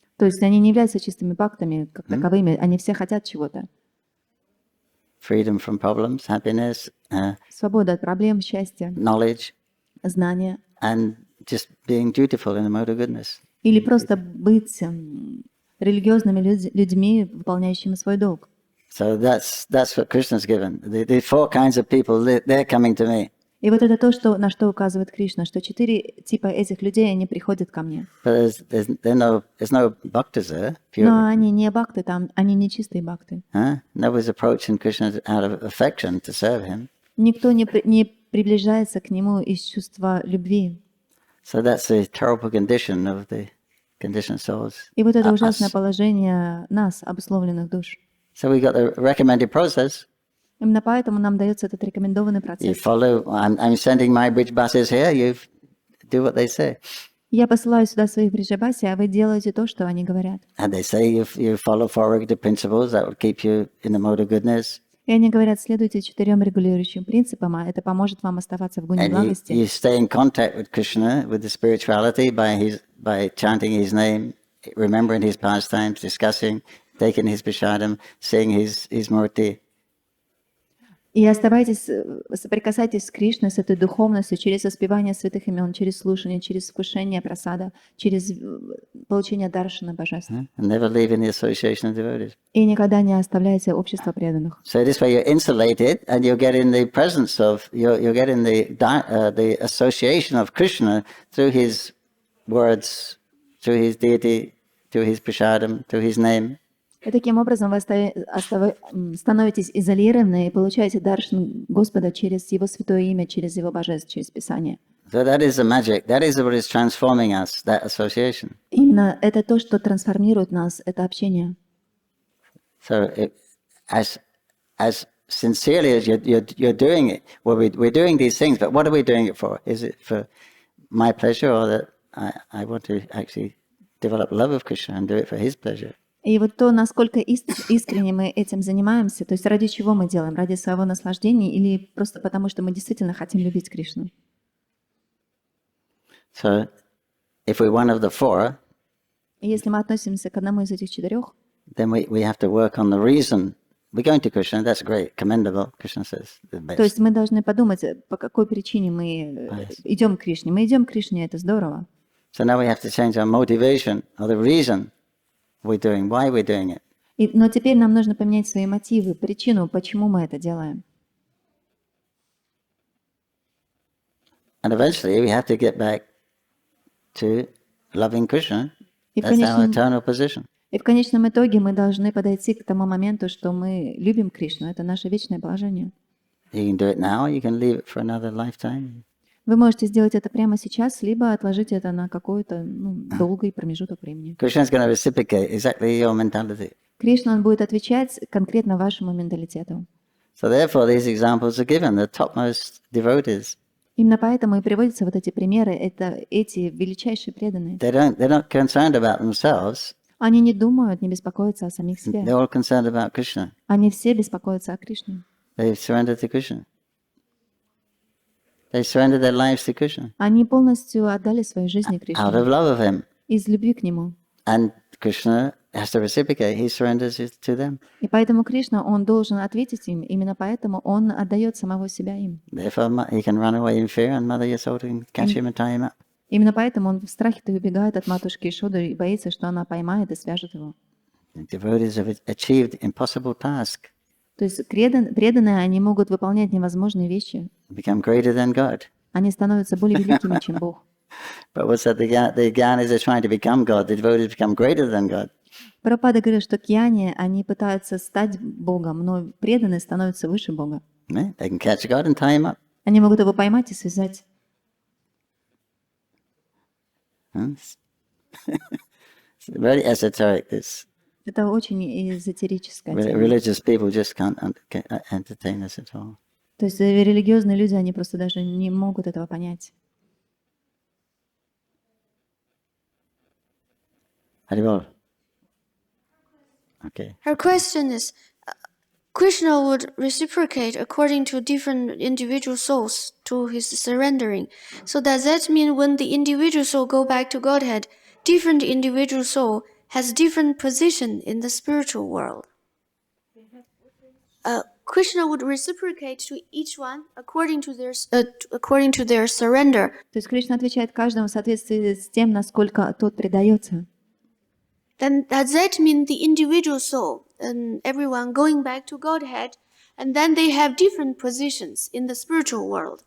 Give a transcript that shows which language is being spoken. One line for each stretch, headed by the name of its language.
Russian: То есть они не являются чистыми бхактами, как таковыми, они все хотят чего-то.
English: Freedom from problems, happiness,
Russian: Свобода от проблем, счастья,
English: knowledge,
Russian: знания.
English: and just being dutiful in the mode of goodness.
Russian: Или просто быть религиозными людьми, выполняющими свой долг.
English: So that's what Krishna's given. The four kinds of people, they're coming to me.
Russian: И вот это то, на что указывает Кришна, что 4 типа этих людей, они приходят ко мне.
English: But there's no bhaktas there. Pure.
Russian: Но они не бхакты, там, они не чистые бхакты.
English: Nobody's approaching Krishna out of affection to serve him.
Russian: Никто не приближается к нему из чувства любви.
English: So that's the terrible condition of the conditioned souls.
Russian: И вот это ужасное положение нас, обусловленных душ.
English: So we got the recommended process.
Russian: Именно поэтому нам дается этот рекомендованный
English: You
Russian: процесс.
English: follow. I'm sending my bridge buses here. You do what they say.
Russian: Я посылаю сюда своих бриджабаси, а вы делаете то, что они говорят.
English: And they say you follow four regulative principles that will keep you in the mode of goodness.
Russian: И они говорят, следуйте 4 регулирующим принципам, а это поможет вам оставаться в гуне
English: And
Russian: благости.
English: you stay in contact with Krishna, with the spirituality by chanting his name, remembering his pastimes, discussing, taking his prasadam, seeing his murti.
Russian: И оставайтесь, соприкасайтесь с Кришной, с этой духовностью, через воспевание святых имен, через слушание, через вкушение прасада, через получение даршана божества.
English: And never leaving the association of devotees.
Russian: И никогда не оставляйте общество преданных.
English: So this way you're insulated, and you'll get in the presence of, you'll get in the association of Krishna through his words, through his deity, through his prasadam, through his name.
Russian: И таким образом вы становитесь изолированы и получаете даршан Господа через Его святое имя, через Его божество, через Писание.
English: So that is the magic. That is what is transforming us, that association.
Russian: Именно это то, что трансформирует нас, это общение.
English: So as sincerely as you're doing it, well, we're doing these things, but what are we doing it for? Is it for my pleasure, or that I want to actually develop love of Krishna and do it for his pleasure?
Russian: И вот то, насколько искренне мы этим занимаемся, то есть ради чего мы делаем, ради своего наслаждения или просто потому, что мы действительно хотим любить Кришну.
English: So if we're one of the four,
Russian: И если мы относимся к одному из этих 4,
English: then we have to work on the reason. We're going to Krishna, that's great, commendable, Krishna says, the best.
Russian: то есть мы должны подумать, по какой причине мы идем к Кришне. Мы идем к Кришне, это здорово.
English: So now we have to change our motivation, or the reason we're doing, why we're doing it.
Russian: Но теперь нам нужно поменять свои мотивы, причину, почему мы это делаем.
English: And eventually we have to get back to loving Krishna.
Russian: И
English: That's our eternal position.
Russian: в конечном итоге мы должны подойти к тому моменту, что мы любим Кришну. Это наше вечное положение.
English: You can do it now, you can leave it for another lifetime.
Russian: Вы можете сделать это прямо сейчас, либо отложить это на какой-то долгий промежуток времени.
English: Krishna is going to reciprocate exactly your mentality.
Russian: Кришна, он будет отвечать конкретно вашему менталитету.
English: So therefore these examples are given, the topmost devotees.
Russian: Именно поэтому и приводятся вот эти примеры, это эти величайшие преданные.
English: They're not concerned about themselves,
Russian: Они не думают, не беспокоятся о самих себе.
English: they're all concerned about Krishna.
Russian: Они все беспокоятся о Кришне.
English: They've surrendered to Krishna. They surrendered their lives to Krishna
Russian: Они полностью отдали свои жизни
English: out
Russian: Кришне
English: of love of him.
Russian: из любви к Нему.
English: And Krishna has to reciprocate. He surrenders it to them.
Russian: И поэтому Кришна, он должен ответить им, именно поэтому он отдает самого себя им.
English: Therefore, he can run away in fear, and Mother Yasoda can catch him and tie him up.
Russian: Именно поэтому он в страхе-то убегает от матушки Ишоды и боится, что она поймает и свяжет его.
English: The devotees have achieved impossible task,
Russian: То есть преданные, они могут выполнять невозможные вещи.
English: become greater than God.
Russian: Они становятся более великими, чем Бог.
English: But what's that? The Gyanis are trying to become God. The devotees become greater than God.
Russian: Прабхупада говорит, что кьяни, они пытаются стать Богом, но преданные становятся выше Бога.
English: They can catch God and tie him up.
Russian: Они могут его поймать и связать.
English: It's very esoteric. This
Russian: Это очень эзотерическая тема.
English: religious people just can't entertain this at all.
Russian: То есть религиозные люди, они просто даже не могут этого понять.
English: Haribol. Okay. Her question is, Krishna would reciprocate according to different individual souls to his surrendering. So does that mean when the individual soul go back to Godhead, different individual soul has different position in the spiritual world? Krishna would reciprocate to each one according to their surrender.
Russian: То есть Кришна отвечает каждому в соответствии с тем, насколько тот предается.
English: Then does that mean the individual soul and everyone going back to Godhead, and then they have different positions in the spiritual world?